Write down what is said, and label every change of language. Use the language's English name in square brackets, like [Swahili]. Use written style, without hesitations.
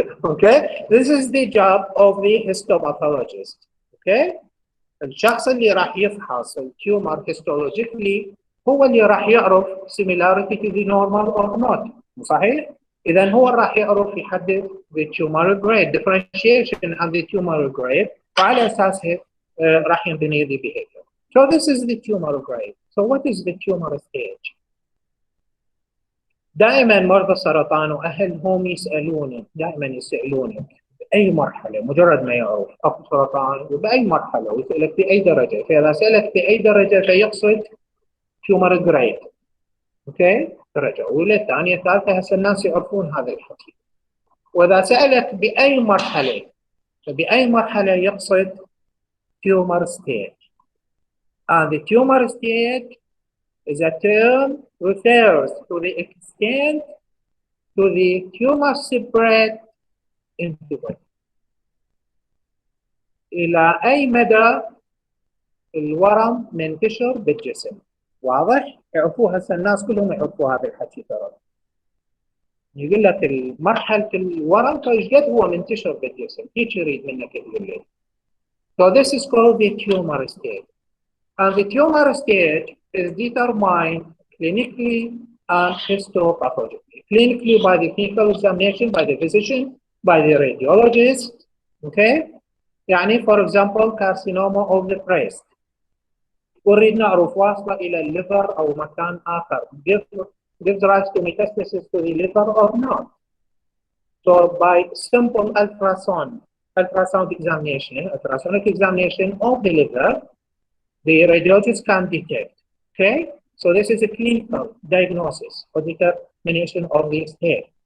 [English] Okay? This is the job of the histopathologist. Okay? [Arabic] الشخص اللي راح يفحص التيومر histologically هو اللي راح يعرف [English] similarity to the normal or not. [Arabic] صحيح؟ إذا هو راح يعرف يحدد [English] the tumor grade differentiation and the tumor grade [Arabic] وعلى أساسه راح ينبني the behavior. [English] So this is the tumor grade. So what is the tumor stage? [Arabic] دائما مرضى السرطان وأهلهم يسألوني دائما يسألوني بأي مرحلة مجرد ما يعرف أكو سرطان وبأي مرحلة ويسألك بأي درجة فإذا سألك بأي درجة فيقصد tumor grade. اوكي درجة أولى ثانية ثالثة هسه الناس يعرفون هذا الحكي. وإذا سألك بأي مرحلة فبأي مرحلة يقصد tumor stage. [English] And the tumor stage is a term refers to the extent to the tumor spread into the body. [Arabic] إلى أي مدى الورم منتشر بالجسم. واضح؟ يعرفوها هسه الناس كلهم يعرفوا هذا الحكي ترى. يقول لك مرحلة الورم فايش قد هو منتشر بالجسم، هيك يريد منك يقول لي. [English] So this is called the tumor stage. And the tumor stage is determined clinically and histopathologically. Clinically by the clinical examination, by the physician, by the radiologist. Okay? يعني for example carcinoma of the breast. [Arabic] ونريد نعرف واصلة إلى الليفر أو مكان آخر. [English] Gives rise to metastasis to the liver or not. So by simple ultrasound examination, ultrasonic examination of the liver, the radiologist can detect. Okay, so this is a clinical diagnosis or determination of the state.